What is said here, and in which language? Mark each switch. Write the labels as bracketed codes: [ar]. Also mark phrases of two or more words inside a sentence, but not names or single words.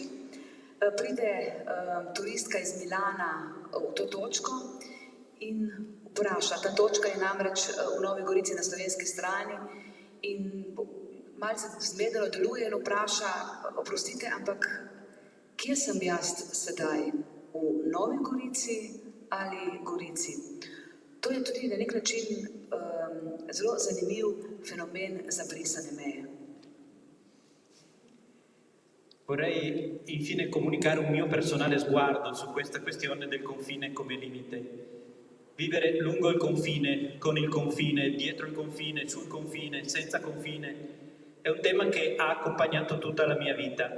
[sl] Pride turistka iz Milana v to točko in vpraša, ta točka je namreč v Novi Gorici na slovenski strani in malce zmedeno deluje in vpraša, oprostite, ampak kje sem jaz sedaj, v Novi Gorici ali Gorici? To je tudi na nek način zelo zanimiv fenomen zabrisane meje. [it] Vorrei infine comunicare un mio personale sguardo su questa questione del confine come limite. Vivere lungo il confine, con il confine, dietro il confine, sul confine, senza confine, è un tema che ha accompagnato tutta la mia vita.